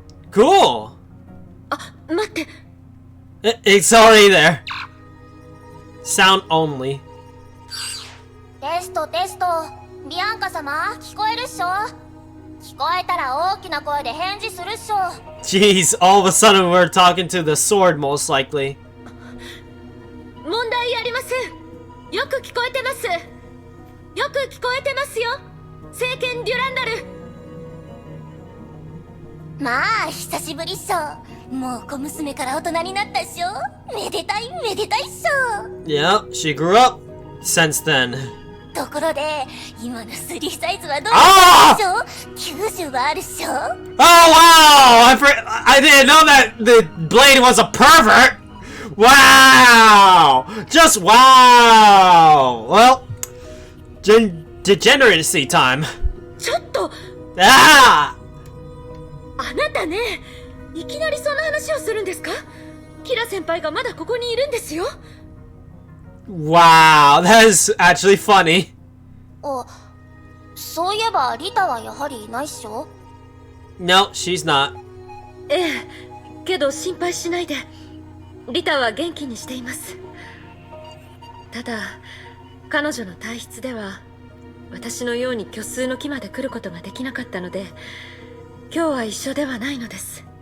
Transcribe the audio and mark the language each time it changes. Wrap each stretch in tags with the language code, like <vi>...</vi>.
<en>Cool!</en> <ja>あ、待って。</ja> <en>It's already there. Sound only.</en> <ja>テストテスト。ビアンカ様、聞こえるっしょ？聞こえたら大きな声で返事するっしょ。</ja> <en>Jeez, all of a sudden we're talking to the sword, most likely.</en> <ja>問題ありません。よく聞こえてます。よく聞こえてますよ。聖剣デュランダル。まあ、久しぶりっしょ。もう小娘から大人になったっしょ。めでたいめでたいっしょ。</ja> <en>Yeah, she grew up since then.</en> <ja>ところで、今の3サイズはどうなっしょ？ 90 はあるっしょ。</ja> <en>Oh wow! I didn't know that the blade was a pervert! Wow! Just wow! Well, degeneracy time.</en> <ja>ちょっと Ah! あなたね、いきなりその話をするんですか？キラ先輩がまだここにいるんですよ。</ja> <en>Wow, that is actually funny.</en> <ja>あ、そういえばリタはやはりいないっしょ。</ja> <en>No, she's not.</en> <ja>ええ、けど心配しないで。リタは元気にしています。ただ、彼女の体質では私のように虚数の木まで来ることができなかったので、今日は一緒ではないのです。</ja>